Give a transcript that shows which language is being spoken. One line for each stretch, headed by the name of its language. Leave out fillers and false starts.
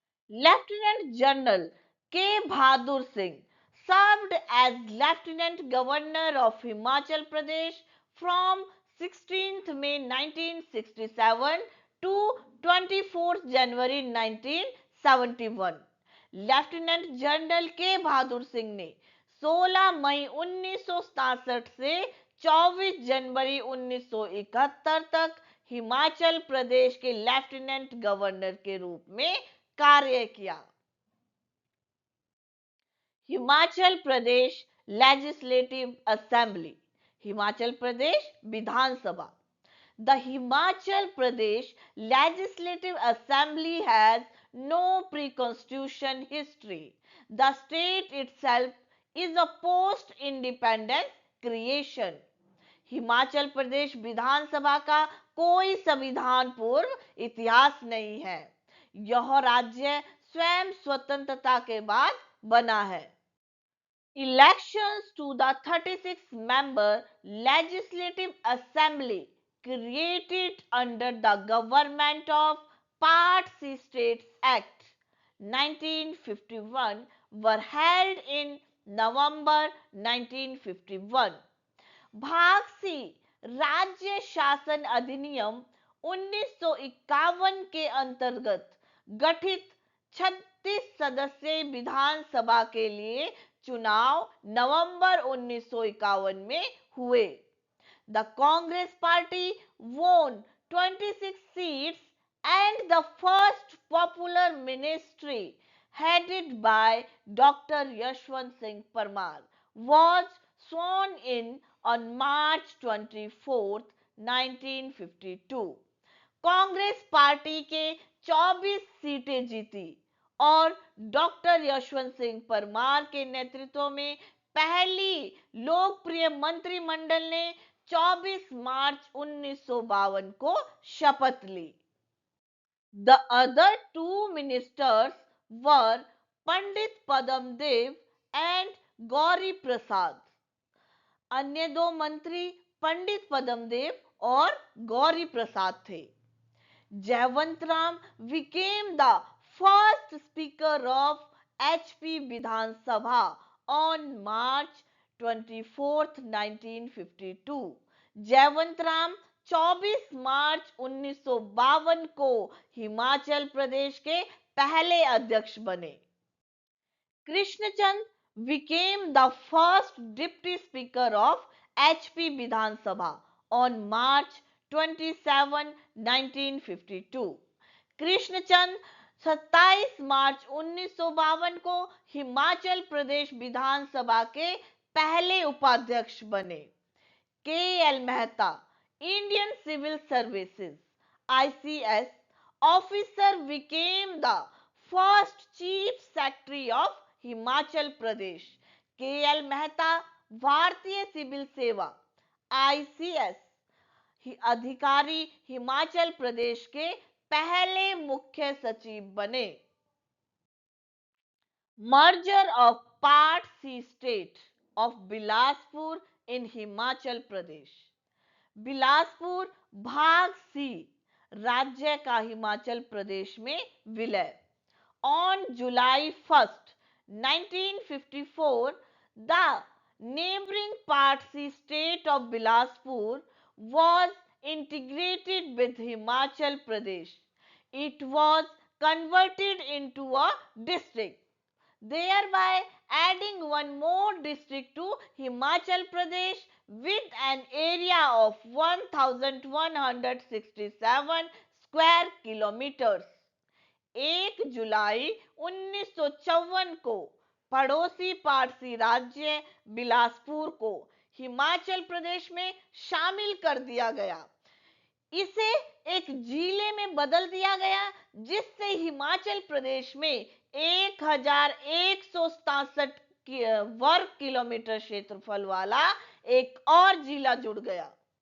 English: Lieutenant General K. Bahadur Singh served as Lieutenant Governor of Himachal Pradesh from 16th May 1967 to 24th January 1971।
Hindi: Lieutenant general के बहादुर सिंह ने 16 मई 1967 से 24 जनवरी 1971 तक हिमाचल प्रदेश के lieutenant governor के रूप में कार्य किया। Himachal Pradesh legislative assembly, Himachal Pradesh Vidhan Sabha.
English: The Himachal Pradesh Legislative Assembly has no pre-constitution history. The state itself is a post-independence creation.
Hindi: Himachal Pradesh विधानसभा का कोई संविधान पूर्व इतिहास नहीं है। यह राज्य स्वयं स्वतंत्रता के बाद बना है।
English: Elections to the 36-member Legislative Assembly created under the Government of Part C States Act 1951 were held in November 1951।
Hindi: भाग सी राज्य शासन अधिनियम 1951 के अंतर्गत गठित 36 सदस्यीय विधानसभा के लिए चुनाव नवंबर 1951 में हुए।
English: The Congress Party won 26 seats and the first popular ministry headed by Dr. Yashwant Singh Parmar was sworn in on March 24, 1952।
Hindi: Congress party के 24 सीटें जीती और डॉक्टर यशवंत सिंह परमार के नेतृत्व में पहली लोकप्रिय मंत्रिमंडल ने 24 मार्च 1952 को शपथ ली।
English: The other two ministers were Pandit Padam Dev and Gauri Prasad.
Hindi: अन्य दो मंत्री पंडित पदम देव और गौरी प्रसाद थे।
English: Jaywant Ram became the first speaker of HP Vidhan Sabha on March 24, 1952।
Hindi: जयवंत राम 24 मार्च 1952 को हिमाचल प्रदेश के पहले अध्यक्ष बने।
English: Krishnachand became the first deputy speaker of HP Vidhan Sabha on March 27, 1952।
Hindi: Krishnachand 27 मार्च 1952 को हिमाचल प्रदेश विधानसभा के पहले उपाध्यक्ष बने।
English: K L Mehta Indian civil services ICS officer became the first chief secretary of Himachal Pradesh.
Hindi: के एल मेहता भारतीय सिविल सेवा ICS अधिकारी हिमाचल प्रदेश के पहले मुख्य सचिव बने।
English: Merger of part C state of Bilaspur in Himachal Pradesh.
Hindi: बिलासपुर भाग सी राज्य का हिमाचल प्रदेश में विलय।
English: On July 1st, 1954, the neighboring Parsi state of Bilaspur was integrated with Himachal Pradesh. It was converted into a district, thereby adding one more district to Himachal Pradesh with an area of 1167 square kilometers।
Hindi: 1 जुलाई 1954 को पड़ोसी पारसी राज्य बिलासपुर को हिमाचल प्रदेश में शामिल कर दिया गया। इसे एक जिले में बदल दिया गया जिससे हिमाचल प्रदेश में 1167 वर्ग किलोमीटर क्षेत्रफल वाला एक और जिला जुड़ गया।